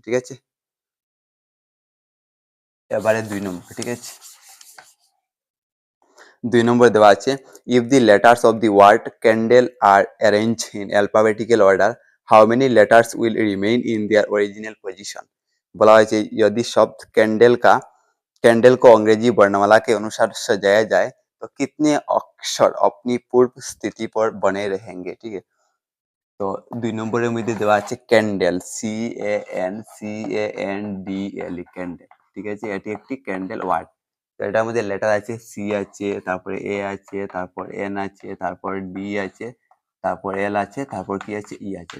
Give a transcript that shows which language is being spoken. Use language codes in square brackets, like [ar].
[bn] ঠিক আছে, এবারে 2 নম্বর। ঠিক আছে, 2 নম্বর দেওয়া আছে [en] If the letters of the word candle are arrange in alphabetical order how many letters will remain in their original position. [bn] বলা হয়েছে [hi] यदि शब्द कैंडल को अंग्रेजी वर्णमाला के अनुसार सजाया जाए तो कितने अक्षर अपनी पूर्व स्थिति पर बने रहेंगे। ठीक है, [bn] তো 2 নম্বরের মধ্যে দেওয়া আছে ক্যান্ডেল CANDL ক্যান্ডেল। ঠিক আছে, এটি একটি ক্যান্ডেল ওয়ার্ড। তো এটার মধ্যে লেটার আছে সি আছে, তারপরে এ আছে, তারপর এন আছে, তারপর ডি আছে, তারপর এল আছে, তারপর কি আছে? ই আছে।